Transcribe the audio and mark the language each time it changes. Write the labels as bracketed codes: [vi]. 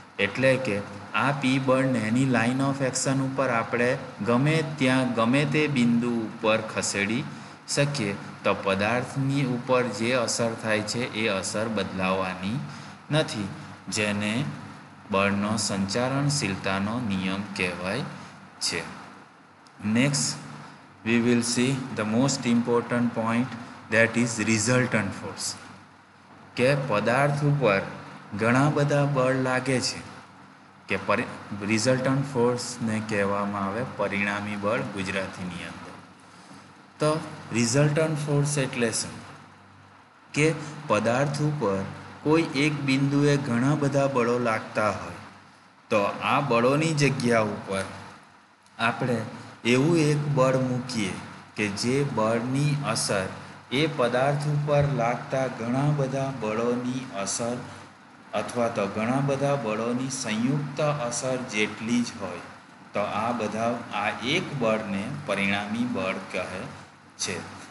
[gu] એટલે કે આ પી બળને એની લાઇન ઓફ એક્શન ઉપર આપણે ગમે તે બિંદુ ઉપર ખસેડી શકીએ તો પદાર્થની ઉપર જે અસર થાય છે એ અસર બદલાવાની નથી, જેને બળનો સંચારણશીલતાનો નિયમ કહેવાય છે. [en] Next we will see the most important point, that is resultant force. [gu] કે પદાર્થ ઉપર ઘણા બધા બળ લાગે છે કે રિઝલ્ટન્ટ ફોર્સને કહેવામાં આવે પરિણામી બળ ગુજરાતીની અંદર. તો રિઝલ્ટન્ટ ફોર્સ એટલે શું? કે પદાર્થ ઉપર કોઈ એક બિંદુએ ઘણા બધા બળો લાગતા હોય તો આ બળોની જગ્યા ઉપર આપણે એવું એક બળ મૂકીએ કે જે બળની અસર એ પદાર્થ ઉપર લાગતા ઘણા બધા બળોની અસર અથવા તો ઘણા બધા બળોની સંયુક્ત અસર જેટલી જ હોય, તો આ એક બળને પરિણામી બળ કહે છે.